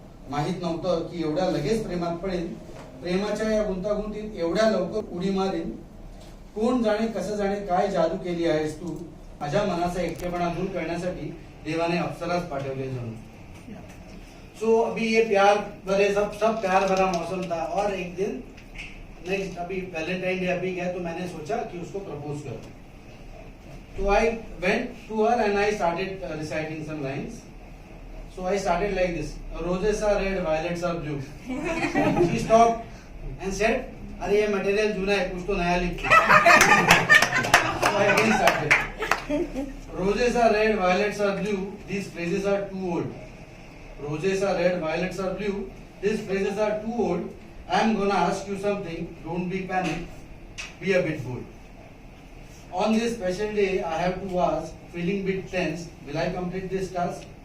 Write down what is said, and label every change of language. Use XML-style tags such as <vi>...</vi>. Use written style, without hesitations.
<mr>माहित नव्हतं की एवढ्या लगेच प्रेमात पडीन, प्रेमाच्या या गुंतागुंतीत एवढ्या लवकर उडी मारीन. कोण जाणे कसं जाणे काय जादू केली आहेस तू, माझ्या मनाचा एकटेपणा दूर करण्यासाठी देवाने अप्सराच पाठवले जणू.</mr> <hi>सो अभी ये प्यार भरे सब प्यार भरा मौसम था. और एक दिन नेक्स्ट अभी वैलेंटाइन डे अभी गया तो मैंने सोचा कि उसको प्रपोज करूं.</hi> <en>तो I went to her and I started reciting some lines. So I started like this, roses are red, violets are blue. She stopped and said,</en> <hi>अरे ये मटेरियल जूना है, कुछ तो नया लिख.</hi> <en>So I again started. Roses are red, violets are blue. These phrases are too old. Roses are red, violets are blue. These phrases are too old. I am gonna ask you something. Don't be panicked. Be a bit bold. On this special day, I have to ask, feeling bit tense, will I complete this task?</en>